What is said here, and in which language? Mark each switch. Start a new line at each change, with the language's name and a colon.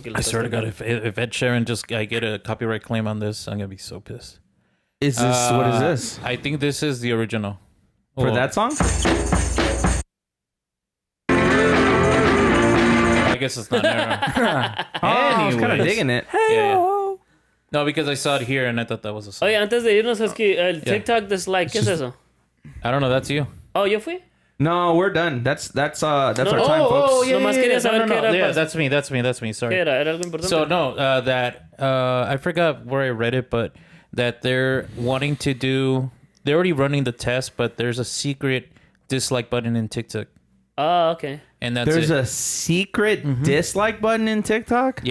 English: I swear to God, if Ed Sheeran I get a copyright claim on this, I'm gonna be so pissed. Is this what is this? I think this is the original For that song? I guess it's not narrow. I was kind of digging it. Yeah. No, because I saw it here and I thought that was a song.
Spanish: Oye, antes de irnos, es que el TikTok dislike, ¿qué es eso?
English: I don't know. That's you.
Spanish: Oh, ¿yo fui?
English: No, we're done. That's our time, folks.
Spanish: Nomás quería saber qué era.
English: Yeah, that's me. Sorry.
Spanish: ¿Qué era? ¿Era algo importante?
English: So no, I forgot where I read it, but that they're wanting to do. They're already running the test, but there's a secret dislike button in TikTok. Oh, okay. And that's There's a secret dislike button in TikTok?